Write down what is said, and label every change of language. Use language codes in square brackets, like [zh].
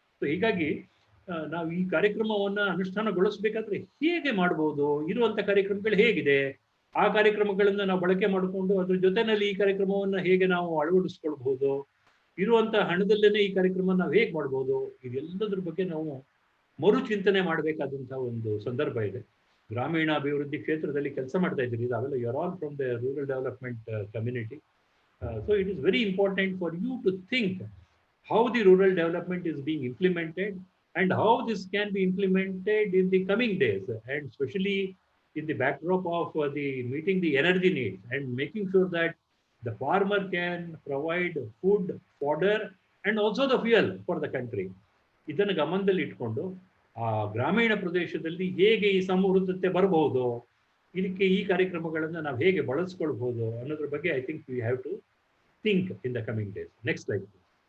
[kn] So ಹೀಗಾಗಿ ನಾವು ಈ ಕಾರ್ಯಕ್ರಮವನ್ನ ಅನುಷ್ಠಾನಗೊಳಿಸಬೇಕಾದ್ರೆ ಹೇಗೆ ಮಾಡಬಹುದು, ಇರುವಂತ ಕಾರ್ಯಕ್ರಮಗಳು ಹೇಗಿದೆ, ಆ ಕಾರ್ಯಕ್ರಮಗಳನ್ನ ನಾವು ಬಳಕೆ ಮಾಡಿಕೊಂಡು ಅದ್ರ ಜೊತೆನಲ್ಲಿ ಈ ಕಾರ್ಯಕ್ರಮವನ್ನ ಹೇಗೆ ನಾವು ಅಳವಡಿಸ್ಕೊಳ್ಬಹುದು, ಇರುವಂತ ಹಣದಲ್ಲೇನೆ ಈ ಕಾರ್ಯಕ್ರಮ ನಾವು ಹೇಗೆ ಮಾಡ್ಬೋದು, ಇದೆಲ್ಲದ್ರ ಬಗ್ಗೆ ನಾವು ಮರುಚಿಂತನೆ ಮಾಡಬೇಕಾದಂತಹ ಒಂದು ಸಂದರ್ಭ ಇದೆ. ಗ್ರಾಮೀಣ ಅಭಿವೃದ್ಧಿ ಕ್ಷೇತ್ರದಲ್ಲಿ ಕೆಲಸ ಮಾಡ್ತಾ ಇದ್ದೀರಿ, ಅವೆಲ್ಲ [en] You are all from the rural development community. So it is very important for you to think how the rural development is being implemented and how this can be implemented in the coming days, and especially in the backdrop of the meeting the energy needs and making sure that the farmer can provide food, fodder and also the fuel for the country. [kn] ಇದನ್ನು ಗಮನದಲ್ಲಿ ಇಟ್ಕೊಂಡು ಆ ಗ್ರಾಮೀಣ ಪ್ರದೇಶದಲ್ಲಿ ಹೇಗೆ ಈ ಸಮೃದ್ಧತೆ ಬರಬಹುದು, ಇದಕ್ಕೆ ಈ ಕಾರ್ಯಕ್ರಮಗಳನ್ನು ನಾವು ಹೇಗೆ ಬಳಸ್ಕೊಳ್ಬಹುದು ಅನ್ನೋದ್ರ ಬಗ್ಗೆ [en] I think we have to think in the coming days. Next slide, please.